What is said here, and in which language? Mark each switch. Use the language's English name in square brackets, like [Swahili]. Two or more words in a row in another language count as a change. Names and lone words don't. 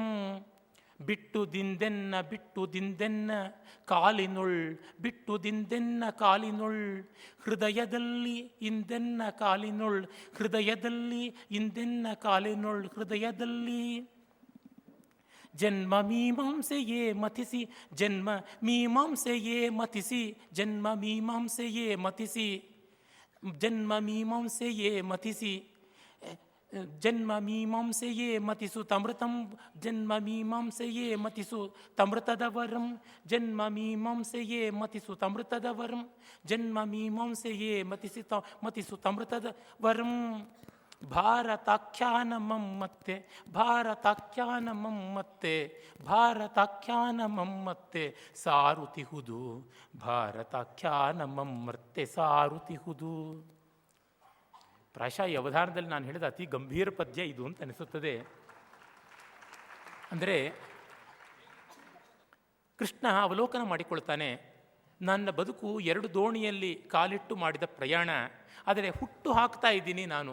[Kannada] ಬಿಟ್ಟು ದಿಂದೆನ್ನ ಬಿಟ್ಟು ದಿಂದೆನ್ನ ಕಾಲಿನುಳ್, ಬಿಟ್ಟು ದಿಂದೆನ್ನ ಕಾಲಿನುಳ್, ಹೃದಯದಲ್ಲಿ ಇಂದೆನ್ನ ಕಾಲಿನುಳ್, ಹೃದಯದಲ್ಲಿ ಇಂದೆನ್ನ ಕಾಲಿನುಳ್, ಹೃದಯದಲ್ಲಿ. ಜನ್ಮ ಮೀಮಾಂಸೆಯೇ ಮತಿಸಿ, ಜನ್ಮ ಮೀಮಾಂಸೆಯೇ ಮತಿಸಿ, ಜನ್ಮ ಮೀಮಾಂಸೆಯೇ ಮತಿಸಿ, ಜನ್ಮ ಮೀಮಾಂಸೆಯೇ ಮತಿಸಿ, ಜನ್ಮ ಮೀಮಾಂಸೆಯೇ ಮತಿಸು ತಮೃತಂ, ಜನ್ಮ ಮೀಮಾಂಸೆಯೇ ಮತಿಸು ತಮೃತದವರಂ, ಜನ್ಮ ಮೀಮಾಂಸೆಯೇ ಮತಿಸು ತಮೃತದವರಂ, ಜನ್ಮ ಮೀಮಾಂಸೆಯೇ ಮತಿಸು ತಮೃತದವರಂ. ಭಾರತಾಖ್ಯಾನ ಮಮ್ಮತ್ತೆ, ಭಾರತಾಖ್ಯಾನ ಮಮ್ಮತ್ತೆ, ಭಾರತಾಖ್ಯಾನ ಮಮ್ಮತ್ತೆ ಸಾರುತಿಹುದು, ಭಾರತಾಖ್ಯಾನ ಮಮ್ಮತ್ತೆ ಸಾರುತಿಹುದು. ಪ್ರಾಯಶಃ ಈ ಅವಧಾನದಲ್ಲಿ ನಾನು ಹೇಳಿದ ಅತಿ ಗಂಭೀರ ಪದ್ಯ ಇದು ಅಂತ ಅನಿಸುತ್ತದೆ. ಅಂದರೆ ಕೃಷ್ಣ ಅವಲೋಕನ ಮಾಡಿಕೊಳ್ತಾನೆ, ನನ್ನ ಬದುಕು 2 ದೋಣಿಯಲ್ಲಿ ಕಾಲಿಟ್ಟು ಮಾಡಿದ ಪ್ರಯಾಣ, ಆದರೆ ಹುಟ್ಟು ಹಾಕ್ತಾ ಇದ್ದೀನಿ ನಾನು.